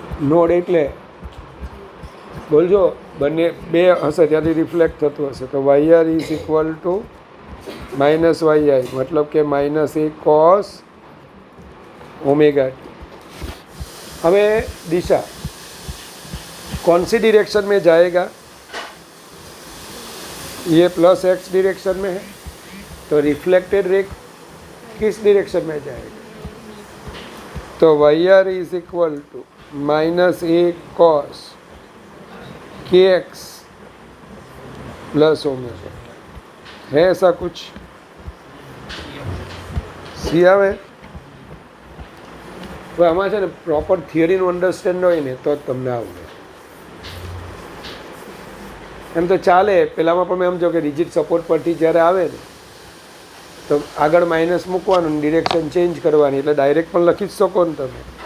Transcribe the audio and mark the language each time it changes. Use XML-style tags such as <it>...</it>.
<gu>Node એટલે બોલજો, બંને બે હશે ત્યાંથી રિફ્લેક્ટ થતું હશે.</gu> <en>તો y r is equal to</en> <hi>minus Y आई, मतलब कि माइनस ए कॉस ओमेगा टी. हमें दिशा कौन सी डायरेक्शन में जाएगा? ये प्लस एक्स डायरेक्शन में है, तो रिफ्लेक्टेड रे किस डायरेक्शन में जाएगा? तो Y are is equal to minus A cos के एक्स प्लस ओमेगा. है ऐसा कुछ?</hi> <gu>સી આવે તો આમાં છે ને પ્રોપર થિયરીનું અન્ડરસ્ટેન્ડ હોય ને તો જ તમને આવડે. એમ તો ચાલે, પહેલાંમાં પણ મેં સમજો કે રિજિડ સપોર્ટ પરથી જ્યારે આવે ને તો આગળ માઇનસ મૂકવાનું, ડિરેક્શન ચેન્જ કરવાની, એટલે ડાયરેક્ટ પણ લખી જ શકો ને તમે.</gu>